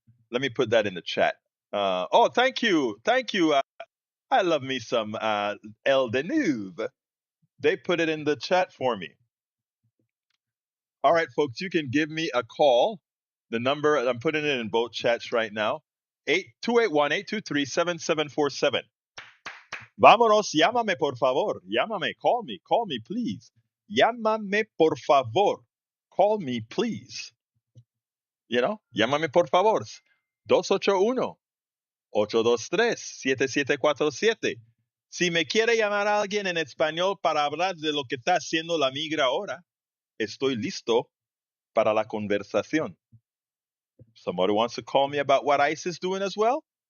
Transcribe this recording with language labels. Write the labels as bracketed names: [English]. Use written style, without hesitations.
[English] Let me put that in the chat. Oh, thank you. Thank you. I love me some El Denuve. They put it in the chat for me. All right, folks, you can give me a call. The number, I'm putting it in both chats right now. 281-823-7747. [Spanish] Vámonos, llámame por favor. Llámame, [English] call me please. [Spanish] Llámame por favor. [English] Call me please. [Spanish] Llámame por favor. [English] 281-823-7747. [Spanish] Si me quiere llamar a alguien en español para hablar de lo que está haciendo la migra ahora, estoy listo para la conversación. [English] Somebody wants to call me about what ICE is doing as well?